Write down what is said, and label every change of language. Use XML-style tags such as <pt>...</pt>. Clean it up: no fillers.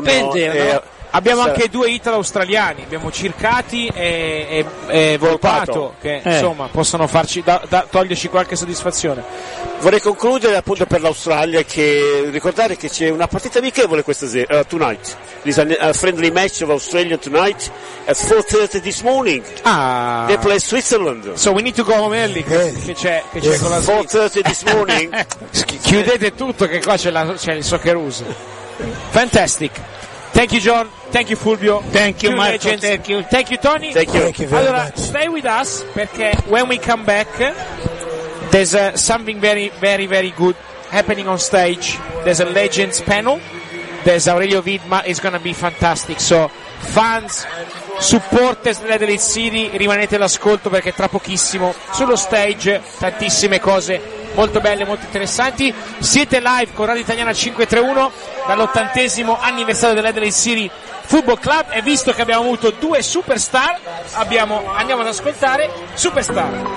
<it>Dipende, no? Abbiamo anche due italo-australiani. Abbiamo Circati e Volpato. Che insomma possono farci toglierci qualche soddisfazione. Vorrei concludere appunto per l'Australia, che ricordare che c'è una partita amichevole questa sera,</it> <en>tonight. This a friendly match of Australia tonight at 4:30 this morning. Ah. They play Switzerland. So we need to go home early.</en> <it>Che c'è con la</it> <en>4:30 this morning.</en> <it>Chiudete tutto, che qua c'è il soccer uso.</it> <en>Fantastic. Thank you, John. Thank you, Fulvio. Thank you, Marco. Thank you, Tony. Thank you. Thank you very</en> <it>allora,</it> <en>much. Stay with us, perché when we come back, there's something very, very, very good happening on stage. There's a Legends panel. There's Aurelio Vidma. It's going to be fantastic. So, fans, supporters</en> <it>dell'Adelaide City, rimanete all'ascolto, perché tra pochissimo, sullo stage, tantissime cose molto belle, molto interessanti. Siete live con Radio Italiana 531 dall'80° anniversario dell'Adelaide City Football Club, e visto che abbiamo avuto due superstar, andiamo ad ascoltare Superstar.</it>